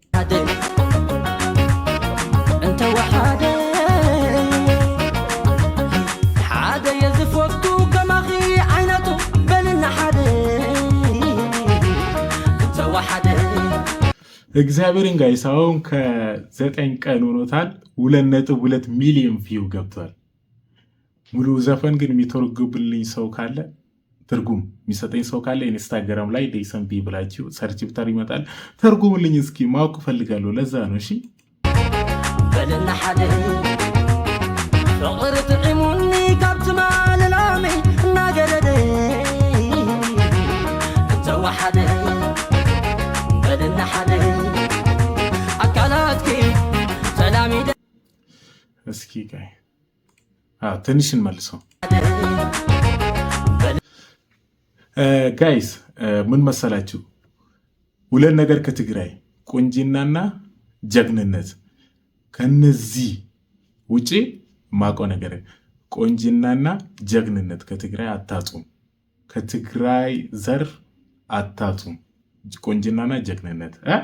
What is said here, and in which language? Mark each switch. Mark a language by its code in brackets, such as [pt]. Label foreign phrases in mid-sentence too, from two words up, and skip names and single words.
[am] እግዚአብሔርን ጋይስ አሁን ከ9 ቀን ሆኖታል። 2.2 ሚሊዮን ቪው ገብቷል። ሙሉ ዘፈን ግን የሚተረጉምልኝ ሰው ካለ ትርጉም የሚሰጠኝ ሰው ካለ ኢንስታግራም ላይ ዴሰንቢ ብላችሁ ሰርች ብታር ይመጣል። ተርጉምልኝ እስኪ ማወቅ ፈልጋለሁ። ለዛ ነው። እሺ [ti] በለና ሓደ ፍቅር ጥዕሙኒ ካብቲ ማለላሚ እናገረደ ተዋሓደ በለና ሓደ አካላትኪ ሰላም ይደ [am] እስኪ ጋይ ትንሽ እንመልሰው ጋይስ። ምን መሰላችሁ? 2 ነገር ከትግራይ ቁንጅናና ጀግንነት። ከነዚህ ውጪ ማውቀው ነገር ቁንጅናና ጀግንነት ከትግራይ አታጡም። ከትግራይ ዘር አታጡም። ቁንጅናና ጀግንነት